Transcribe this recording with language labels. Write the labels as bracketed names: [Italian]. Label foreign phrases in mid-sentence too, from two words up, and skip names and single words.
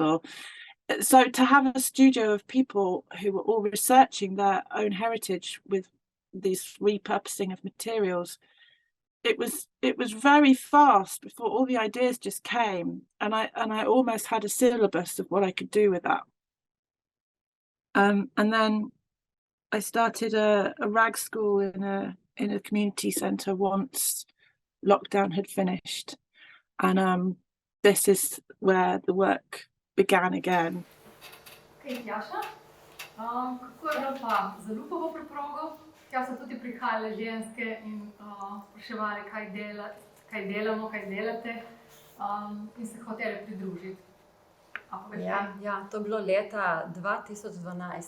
[English] Or so to have a studio of people who were all researching their own heritage with these repurposing of materials, it was very fast before all the ideas just came, and I almost had a syllabus of what I could do with that. And then I started a rag school in a community centre once lockdown had finished, and this is where the work began again. [Slovenian] Okay, Tjaša, kako je bilo pa za lupovo preprogo? Tja so tudi prihajale ženske in spraševali, kaj delamo, kaj delate, in se hotele pridružiti. Ja, to je bilo leta 2012.